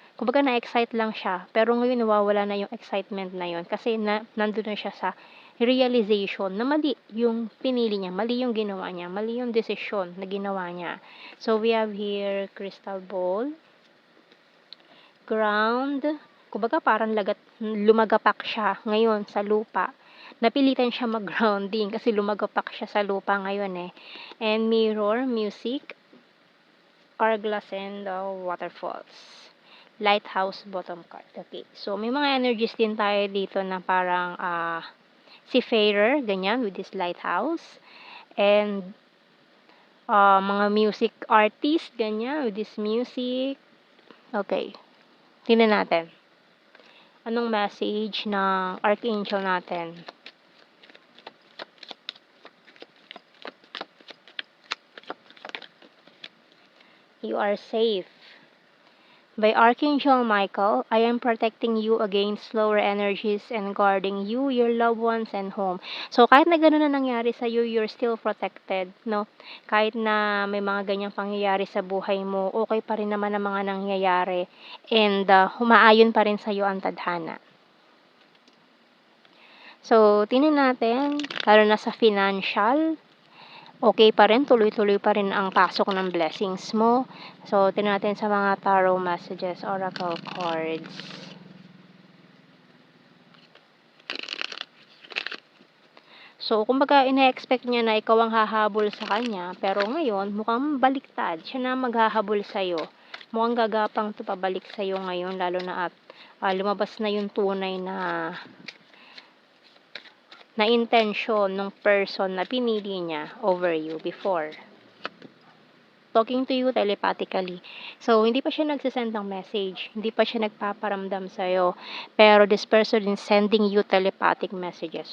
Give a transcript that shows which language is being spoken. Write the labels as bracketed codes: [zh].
[tl] Kumbaga na-excite lang siya, pero ngayon nawawala na yung excitement na yon kasi nandun na siya sa realization na mali yung pinili niya, mali yung ginawa niya, mali yung desisyon na ginawa niya. [en] So, we have here crystal ball, [tl] ground, kumbaga parang lumagapak siya ngayon sa lupa. Napilitan siya mag-grounding kasi lumagapak siya sa lupa ngayon, eh. [en] And mirror, music, hourglass, and waterfalls. Lighthouse bottom card. Okay. So, [tl] may mga energies din tayo dito na parang [en] seafarer, ganyan, with this lighthouse. And mga music artist, ganyan, with this music. Okay. [tl] Tingnan natin. Anong message ng archangel natin? [en] You are safe. By Archangel Michael, I am protecting you against lower energies and guarding you, your loved ones, and home. [tl] So, kahit na gano'n na nangyari sa sa'yo, [en] you're still protected, [tl] no? Kahit na may mga ganyang pangyayari sa buhay mo, okay pa rin naman ang mga nangyayari and humaayon pa rin sa'yo ang tadhana. So, tingnan natin, lalo na sa financial, okay pa rin, tuloy-tuloy pa rin ang pasok ng blessings mo. So, tingnan natin sa mga tarot messages, oracle cards. So, kumbaga, ine-expect niya na ikaw ang hahabol sa kanya, pero ngayon, mukhang baliktad. Siya na maghahabol sa'yo. Mukhang gagapang to pabalik sa'yo ngayon, lalo na at lumabas na yung tunay na intention ng person na pinili niya over you before. [en] Talking to you telepathically. [tl] So, hindi pa siya nagsisend ng message. Hindi pa siya nagpaparamdam sa'yo. [en] Pero this person is sending you telepathic messages.